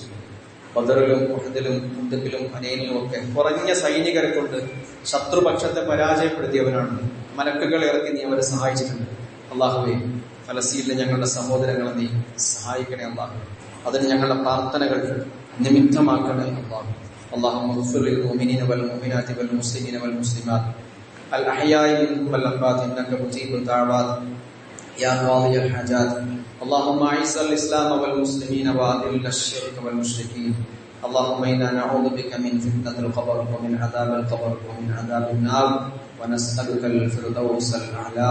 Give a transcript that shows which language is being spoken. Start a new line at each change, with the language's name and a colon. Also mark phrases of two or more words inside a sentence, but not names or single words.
Malayalam: ബദറിലും ഉഹദിലും ഖുന്ദഖിലും ഹനൈനിലും ഒക്കെ കുറഞ്ഞ സൈനികരെ കൊണ്ട് ശത്രുപക്ഷത്തെ പരാജയപ്പെടുത്തിയവനാണ്. മലക്കുകൾ ഇറക്കി നീ അവരെ സഹായിച്ചിട്ടുണ്ട്. അള്ളാഹുവേ, ഫലസ്തീനിലെ ഞങ്ങളുടെ സഹോദരങ്ങളെ നീ സഹായിക്കണേ അള്ളാഹു. അതിന് ഞങ്ങളുടെ പ്രാർത്ഥനകൾ നിമിത്തമാക്കണേ അള്ളാഹു.
Arabic: اللهم اغفر للمؤمنين والمؤمنات والمسلمين والمسلمات الأحياء منهم والأموات إنك مجيب الدعوات يا قاضي الحاجات. اللهم أعز الإسلام والمسلمين وأذل الشرك والمشركين. اللهم إنا نعوذ بك من فتنة القبر ومن عذاب القبر ومن عذاب النار ونسألك الفردوس الأعلى.